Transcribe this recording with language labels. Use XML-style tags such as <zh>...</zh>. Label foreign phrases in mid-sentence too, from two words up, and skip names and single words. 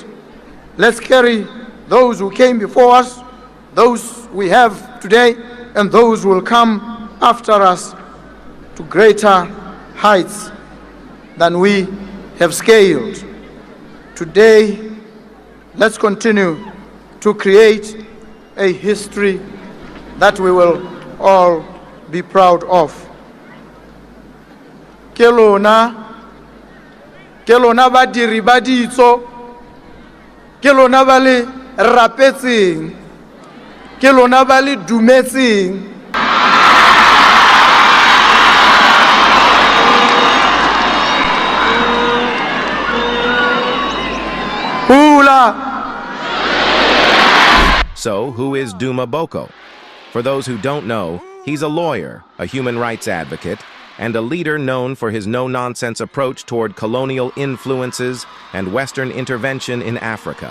<en>Let's carry those who came before us, those we have today, and those who will come after us to greater heights than we have scaled. Today, let's continue to create a history that we will all be proud of.</en> <tn>Kelona badiri ba ditso, kelona ba le rapetseng, kelona ba le dumetseng.</tn> <en>So, who is Duma Boko? For those who don't know, he's a lawyer, a human rights advocate, and a leader known for his no-nonsense approach toward colonial influences and Western intervention in Africa.</en>